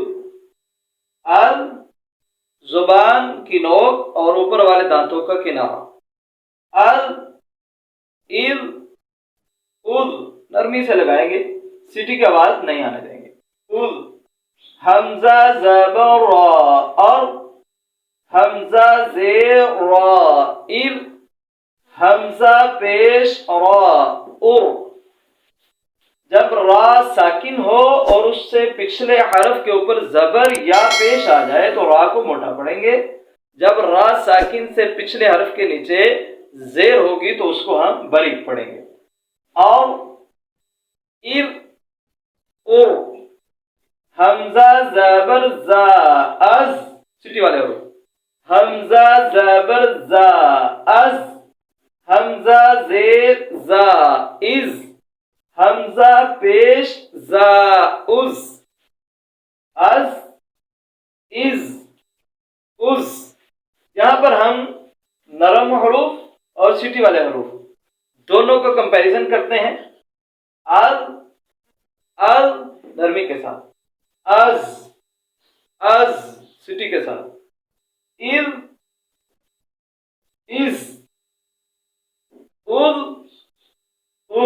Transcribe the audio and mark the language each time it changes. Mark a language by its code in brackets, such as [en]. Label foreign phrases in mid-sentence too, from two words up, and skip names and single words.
[ur] اد زبان کی نوک اور اوپر والے دانتوں کا کنارہ۔ اد، اذ، اد نرمی سے لگائیں گے، سیٹی کی آواز نہیں آنے دیں گے۔ اد، حمزہ زبر را، اور حمزہ زیر را، اذ، حمزہ پیش را، ار۔ جب را ساکن ہو اور اس سے پچھلے حرف کے اوپر زبر یا پیش آ جائے تو را کو موٹا پڑھیں گے۔ جب را ساکن سے پچھلے حرف کے نیچے زیر ہوگی تو اس کو ہم باریک پڑھیں گے۔ اور اذ، ار، حمزہ زبر زا، از، سٹی والے حروف۔ حمزہ زبر زا، از، حمزہ زیر زا، از، حمزہ پیش زا، از، از، از، از۔ یہاں پر ہم نرم حروف اور سیٹی والے حروف دونوں کا کمپیریزن کرتے ہیں۔ از، از نرمی کے ساتھ، از، از سیٹی کے ساتھ، از، از، از، از۔